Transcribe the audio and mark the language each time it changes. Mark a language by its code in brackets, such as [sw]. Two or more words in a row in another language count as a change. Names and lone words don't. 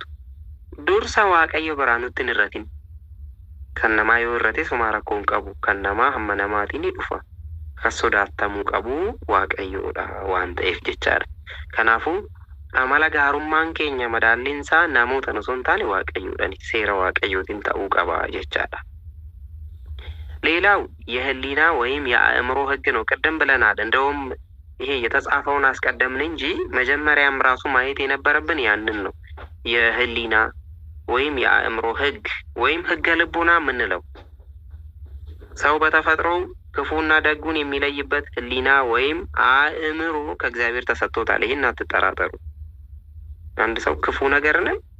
[om] Dursa Waaqayyo biraa nutti hin irratin. Kan namaa yoo irrates homaa rakkoo hin qabu. Kan namaa hamma namaatiin ni dhufa. Kan sodaatamuu qabu Waaqayyoodha waan ta'eef jechaadha. Kanaafuu amala gaarummaan keenya madaalliinsaa namoota osoo hin taane Waaqayyoodhaan seera Waaqayyootiin ta'uu qaba jechaadha. [am] ሌላው የህሊና ወይም የአእምሮ ህግ ነው። ቀደም ብለናል። እንደውም ይሄ የተጻፈውን አስቀደምን እንጂ መጀመሪያም ራሱ ማየት የነበረብን ያንን ነው። የህሊና ወይም የአእምሮ ህግ ወይም ህገ ልቦና የምንለው ሰው በተፈጥሮ ክፉና ደጉን የሚለይበት ህሊና ወይም አእምሮ ከእግዚአብሔር ተሰጥቶታል። ይሄን አትጠራጠሩ። አንድ ሰው ክፉ ነገርን